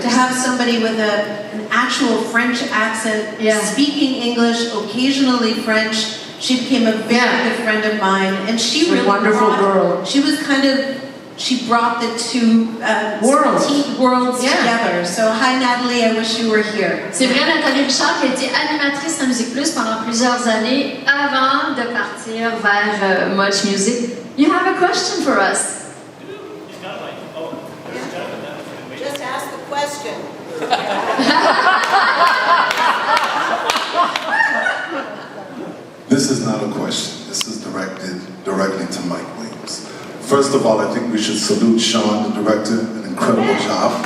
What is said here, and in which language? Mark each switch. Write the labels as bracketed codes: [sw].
[en] To have somebody with an actual French accent, speaking English, occasionally French. She became a very good friend of mine, and she really wonderful girl. She was she brought the two worlds together. So hi Natalie, I wish you were here. [fr] C'est vrai, Nathalie Richard qui a été animatrice à Musique Plus pendant plusieurs années avant de partir vers MuchMusic. [en] You have a question for us. Just ask the question. This is not a question. This is directed directly to Mike Williams. First of all, I think we should salute Sean, the director, an incredible job.